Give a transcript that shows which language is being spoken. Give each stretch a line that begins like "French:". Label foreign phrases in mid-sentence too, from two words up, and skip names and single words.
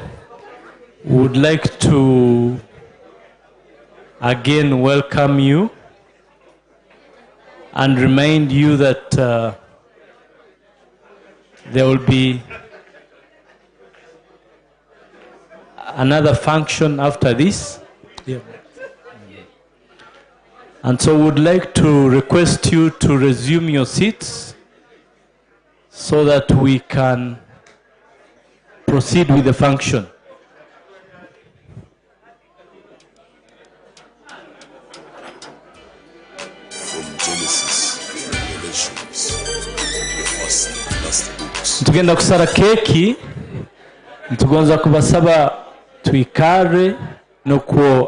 English: Would like to again welcome you and remind you that there will be another function after this. Yeah. And so would like to request you to resume your seats so that we can proceed with the function.
Tooro: Tugenda kusara keki tugonza kubasaba twikare no ko